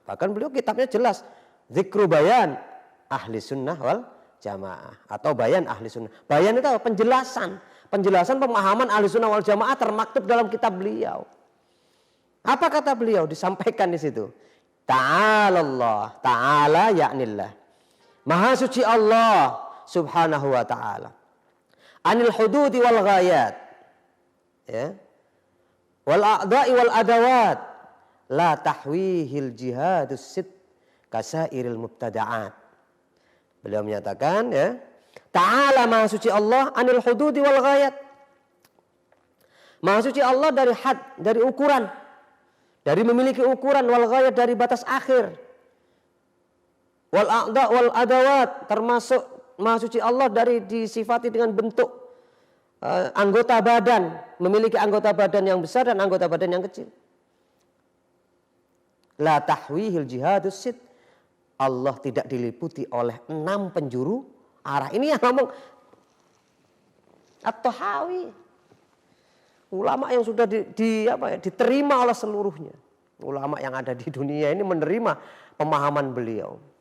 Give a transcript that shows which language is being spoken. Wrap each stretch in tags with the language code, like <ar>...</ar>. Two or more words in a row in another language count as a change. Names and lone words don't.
<id>Bahkan beliau kitabnya jelas, Dzikru Bayan ahli sunnah wal jamaah atau bayan ahli sunnah. Bayan itu apa? Penjelasan pemahaman</id> <ar>أهل السنة والجماعة</ar> <id>termaktub dalam kitab beliau. Apa kata beliau? Disampaikan di situ.</id> <ar>تعالى الله تعالى يعني الله.</ar> <id>Maha suci Allah</id> <ar>سبحانه وتعالى. عن الحدود والغايات. Ya. والأعضاء والأدوات. لا تحويه الجهات الست كسائر المبتدعات.</ar> <id>Beliau menyatakan, ya,</id> <ar>تعالى</ar> <id>maha suci Allah</id> <ar>عن الحدود والغايات.</ar> <id>Maha suci Allah dari had, dari ukuran, dari memiliki ukuran,</id> <ar>والغايات</ar> <id>dari batas akhir,</id> <ar>والأعضاء والأدوات,</ar> <id>termasuk maha suci Allah dari disifati dengan bentuk anggota badan, memiliki anggota badan yang besar dan anggota badan yang kecil.</id> <ar>لا تحويه الجهات الست.</ar> <id>Allah tidak diliputi oleh 6 penjuru arah. Ini yang ngomong At-Tahawi. Ulama yang sudah diterima oleh seluruhnya. Ulama yang ada di dunia ini menerima pemahaman beliau.</id>